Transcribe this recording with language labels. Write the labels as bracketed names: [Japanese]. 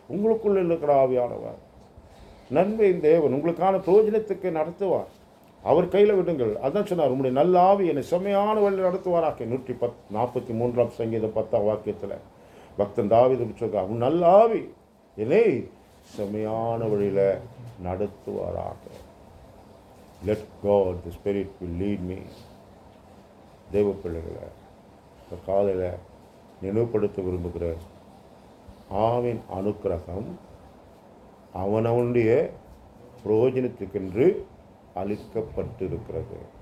[Tamil] உங்களுக்குள் இருக்கிற ஆவியானவர் நன்மையின் தேவன் உங்களுக்கான பிரயோஜனத்துக்கு நடத்துவார். அவர் கையில் விடுங்கள். அதான் சொன்னார், உங்களுடைய நல்ல ஆவி என்னை செம்மையான வழியில் நடத்துவாராக்க. 143 சங்கீதம் 10 வாக்கியத்தில் பக்தன் தாவீது சொல்றார், அவன் நல்ல ஆவி என்னை செம்மையான வழியில் நடத்துவாராக. [English] Let God, the Spirit will lead me. [Tamil] தேவ பிள்ளைகளை இந்த காலையில் நினைவுபடுத்த விரும்புகிறேன். ஆவின் அனுக்கிரகம் அவனவனுடைய பிரயோஜனத்துக்கென்று அளிக்கப்பட்டிருக்கிறது.